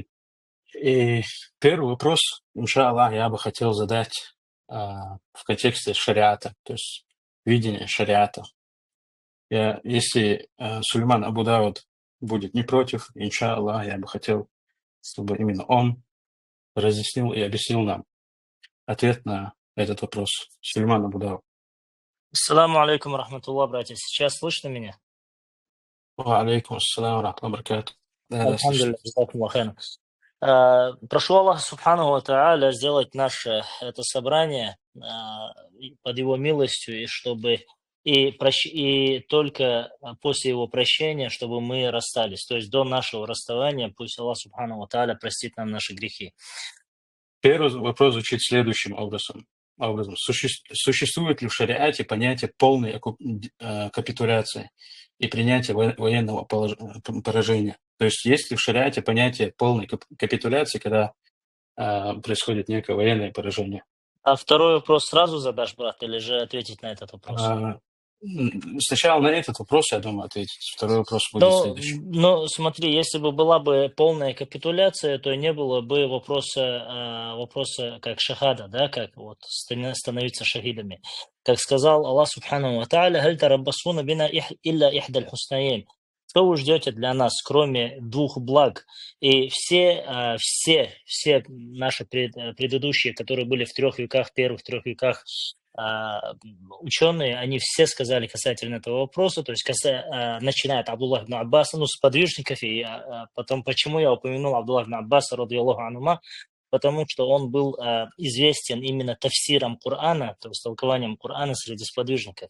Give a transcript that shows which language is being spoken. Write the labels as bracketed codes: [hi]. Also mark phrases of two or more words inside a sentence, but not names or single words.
[ru] И первый вопрос, иншаллах, я бы хотел задать в контексте шариата, то есть видения шариата. Если Сулейман Абу Дауд будет не против, иншаллах, я бы хотел, чтобы именно он разъяснил и объяснил нам ответ на этот вопрос. Сулейман Абу Дауд. [ar] السلام عليكم رحمة الله, [ru] братья. Сейчас слышно меня? [ar] وعليكم السلام رحمة الله بركاته. [ru] Да, слышно. [ar] الحمد لله، جزاكم الله خيرا. [ru] Прошу Аллаха [ar] سبحانه وتعالى [ru] сделать наше это собрание под его милостью, и чтобы и только после его прощения, чтобы мы расстались. То есть до нашего расставания пусть Аллах [ar] سبحانه وتعالى [ru] простит нам наши грехи. Первый вопрос звучит следующим образом. Существует ли в шариате понятие полной капитуляции и принятия военного поражения? То есть ли в шариате понятие полной капитуляции, когда происходит некое военное поражение? А второй вопрос сразу задашь, брат, или же ответить на этот вопрос? Сначала на этот вопрос, я думаю, ответить. Второй вопрос будет следующий. Но смотри, если бы была бы полная капитуляция, то не было бы вопроса как шахада, да, как вот становиться шахидами. Как сказал Аллах [ar] سبحانه وتعالى: «هل تربصون بنا إلا إحدى الحسنيين». [ru] Что вы ждете для нас, кроме двух благ? И все наши предыдущие, которые были в первых трех веках, ученые, они все сказали касательно этого вопроса, то есть начиная от Абдуллаха ибн Аббаса, с подвижников, и потом, почему я упомянул Абдуллаха ибн Аббаса, [ar] رضي الله عنهما, [ru] потому что он был известен именно тафсиром Корана, то есть толкованием Корана среди сподвижников.